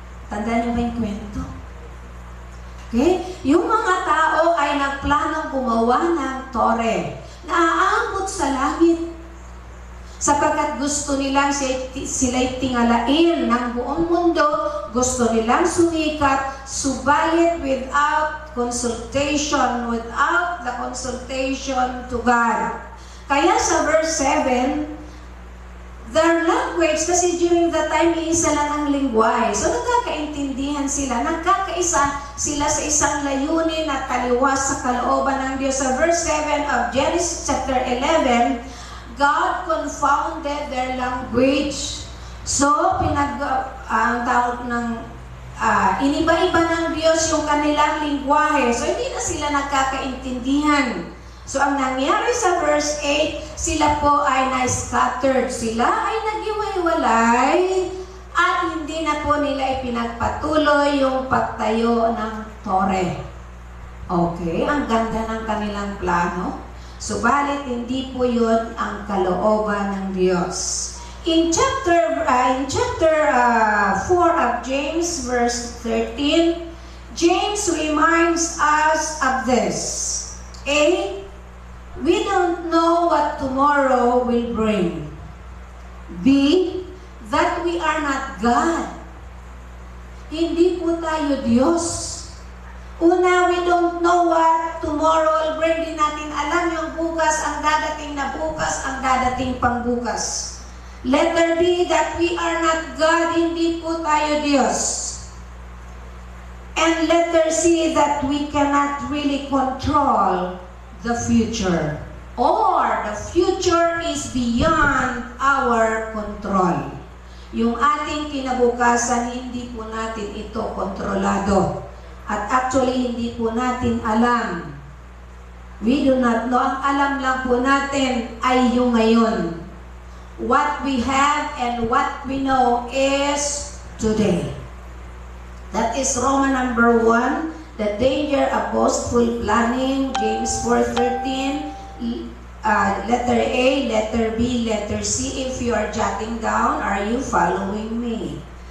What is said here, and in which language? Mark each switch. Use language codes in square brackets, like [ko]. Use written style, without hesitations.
[tl] Tandaan niyo ba yung kwento? Okay? Yung mga tao ay nagplanong gumawa ng tore na aabot sa langit sapagkat gusto nilang sila'y tingalain ng buong mundo, gusto nilang sumikat, subalit without consultation, without the consultation to God. Kaya sa verse 7, their language, kasi during that time, iisa lang ang lingwahe. So nagkakaintindihan sila, nagkakaisa sila sa isang layunin at taliwas sa kalooban ng Diyos. [en] Sa verse 7 of Genesis chapter 11, God confounded their language. [tl] So, ang tawag ng iniba-iba ng Diyos yung kanilang lingwahe. So, hindi na sila nagkakaintindihan. So, ang nangyari sa verse 8, sila po ay na-scattered. Sila ay nag-iwalay at hindi na po nila ipinagpatuloy yung pagtayo ng tore. Okay, ang ganda ng kanilang plano. Subalit, hindi po yun ang kalooban ng Diyos. [en] In chapter 4 of James, verse 13, James reminds us of this. A, we don't know what tomorrow will bring. B, that we are not God. Hindi po tayo Diyos. Una, we don't know what tomorrow will bring. [tl] Di natin alam yung bukas, ang dadating na bukas, ang dadating pang bukas. [en] Letter B, that we are not God. Hindi po tayo Diyos. And letter C, that we cannot really control the future. Or the future is beyond our control. [tl] Yung ating kinabukasan, hindi po natin ito kontrolado. At actually, hindi po natin alam. We do not know. Ang alam lang po natin ay yung ngayon. [en] What we have and what we know is today. That is Roman number 1, the danger of boastful planning, James 4:13, letter A, letter B, letter C. If you are jotting down, are you following me?